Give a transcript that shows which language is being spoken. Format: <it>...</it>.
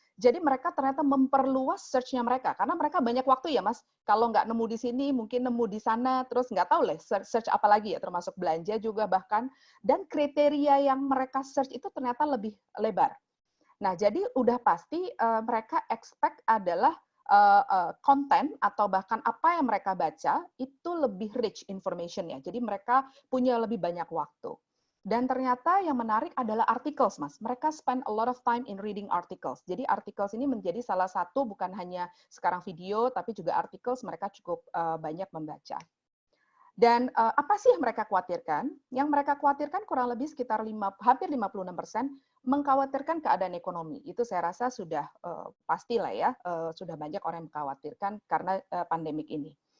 <id>Jadi mereka ternyata memperluas search-nya mereka, karena mereka banyak waktu ya Mas, kalau nggak nemu di sini, mungkin nemu di sana, terus nggak tahu lah search apa lagi ya, termasuk belanja juga bahkan, dan kriteria yang mereka search itu ternyata lebih lebar. Nah, jadi udah pasti mereka expect adalah konten atau bahkan apa yang mereka baca itu lebih</id> <en>rich information-</en> <id>nya. Jadi mereka punya lebih banyak waktu. Dan ternyata yang menarik adalah articles, Mas. Mereka</id> <en>spend a lot of time in reading articles.</en> <id>Jadi articles ini menjadi salah satu bukan hanya sekarang video, tapi juga articles mereka cukup banyak membaca. Dan apa sih yang mereka khawatirkan? Yang mereka khawatirkan kurang lebih sekitar hampir 56% mengkhawatirkan keadaan ekonomi. Itu saya rasa sudah pastilah ya, sudah banyak orang yang mengkhawatirkan karena pandemik ini.</id>